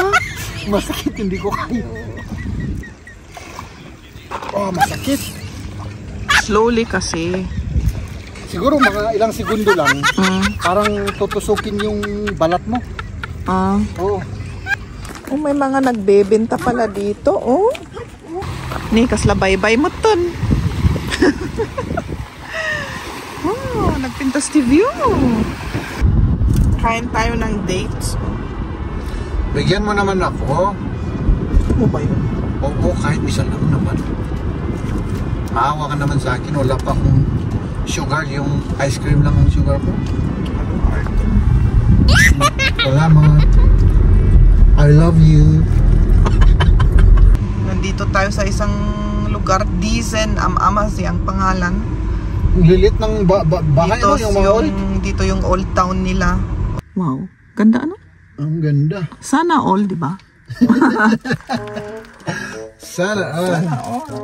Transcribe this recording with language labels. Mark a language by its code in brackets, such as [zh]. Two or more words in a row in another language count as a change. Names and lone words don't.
[tl] Masakit, hindi ko kaya. Oh, masakit. Slowly kasi. Siguro mga ilang segundo lang. Parang tutusukin yung balat mo. Oo. Oh, may mga nagbebenta pala dito, oh. [ilo] Ni kaslabay-bay mo ton. Oh, nagpintas TV. [tl] Kain tayo ng dates. Bigyan mo naman ako. Ano ba yun? Oo, kahit isa lang naman. Maawa ka naman sa akin. Wala pa akong sugar. Yung ice cream lang ang sugar ko. Salamat. [en] I love you. [tl] Nandito tayo sa isang lugar, Dizen Amamasi ang pangalan. Lilit ng bahay dito, no, yung mga old. Dito yung old town nila. Wow, ganda ano? Ang ganda. Sana all, di ba? Sana all.